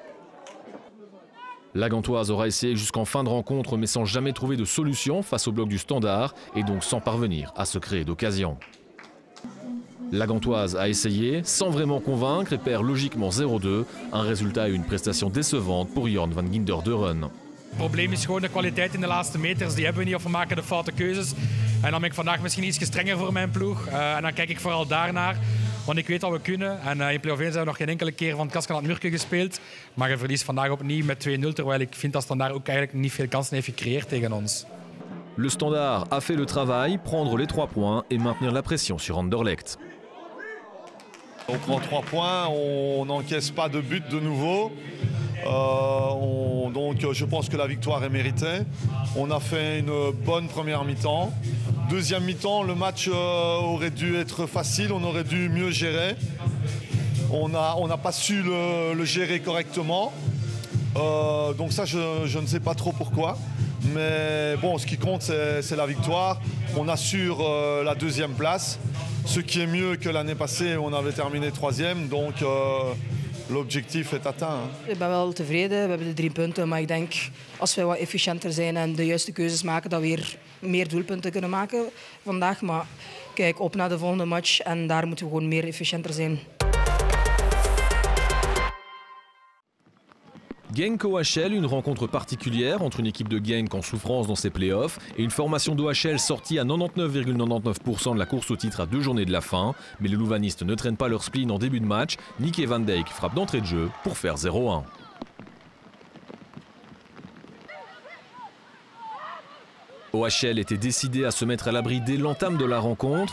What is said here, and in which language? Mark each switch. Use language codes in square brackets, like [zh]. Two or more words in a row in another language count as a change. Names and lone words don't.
[fr] La Gantoise aura essayé jusqu'en fin de rencontre, mais sans jamais trouver de solution face au bloc du Standard, et donc sans parvenir à se créer d'occasion. La Gantoise a essayé, sans vraiment convaincre, et perd logiquement 0-2, un résultat et une prestation décevante pour Jorn van Ginder-Deuren. [nl] Het probleem is gewoon de kwaliteit in de laatste meters. Die hebben we niet of we maken de foute keuzes. En dan ben ik vandaag misschien iets strenger voor mijn ploeg. En dan kijk ik vooral daarnaar. Want ik weet wat we kunnen. En in play-off 1 zijn we nog geen enkele keer van het kasken aan het murken gespeeld. Maar je verliest vandaag opnieuw met 2-0. Terwijl ik vind dat Standard ook eigenlijk niet veel kansen heeft gecreëerd tegen ons. [fr] Le Standard a fait le travail, prendre les 3 points et maintenir la pression sur Anderlecht. On prend 3 points, on n'encaisse pas de but de nouveau. Donc je pense que la victoire est méritée. On a fait une bonne première mi-temps. Deuxième mi-temps, le match aurait dû être facile, on aurait dû mieux gérer. On n'a pas su le gérer correctement. Donc ça, je ne sais pas trop pourquoi. Mais bon, ce qui compte, c'est la victoire. On assure la 2e place, ce qui est mieux que l'année passée, on avait terminé 3e. Donc l'objectief est atteint. [nl] Ik ben wel tevreden, we hebben de 3 punten. Maar ik denk, als we wat efficiënter zijn en de juiste keuzes maken, dat we weer meer doelpunten kunnen maken vandaag. Maar kijk op naar de volgende match en daar moeten we gewoon meer efficiënter zijn. [fr] Genk OHL, une rencontre particulière entre une équipe de Genk en souffrance dans ses playoffs et une formation d'OHL sortie à 99,99% de la course au titre à 2 journées de la fin. Mais les louvanistes ne traînent pas leur spleen en début de match. Nicky Van Dijk frappe d'entrée de jeu pour faire 0-1. OHL était décidé à se mettre à l'abri dès l'entame de la rencontre.